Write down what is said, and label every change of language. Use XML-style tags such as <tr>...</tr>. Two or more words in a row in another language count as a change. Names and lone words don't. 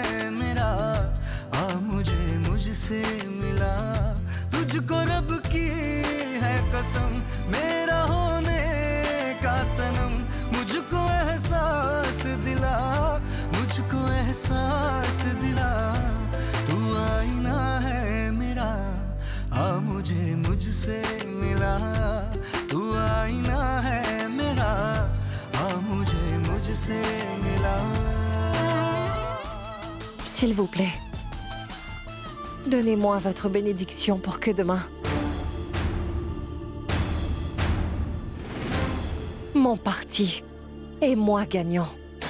<hi>मेरा आ मुझे मुझसे मिला तुझको रब की है कसम मेरा होने का सनम मुझको एहसास दिला मुझको एहसास दिला तू आईना है मेरा आ मुझे मुझसे मिला तू आईना है मेरा आ मुझे मुझसे मिला</hi> <fr>S'il vous plaît, donnez-moi votre bénédiction pour que demain, mon parti et moi gagnons.</fr>